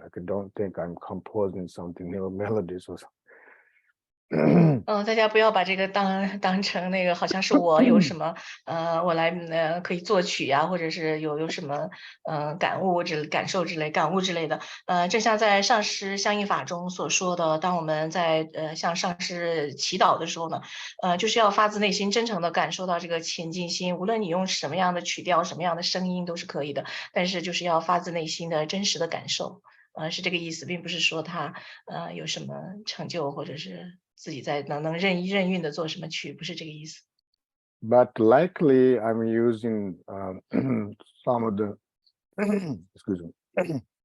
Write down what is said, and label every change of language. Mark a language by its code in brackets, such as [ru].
[en] Like, I don't think I'm composing something new melodies or something. [zh] 大家不要把这个当成那个好像是我有什么我来可以作曲呀，或者是有什么感悟感受之类感悟之类的。正像在上师相应法中所说的，当我们在向上师祈祷的时候呢，就是要发自内心真诚的感受到这个前进心，无论你用什么样的曲调、什么样的声音都是可以的，但是就是要发自内心的真实的感受。是这个意思，并不是说他有什么成就，或者是自己在能任意任运的做什么曲，不是这个意思。 [en] But likely I'm using some of the excuse me.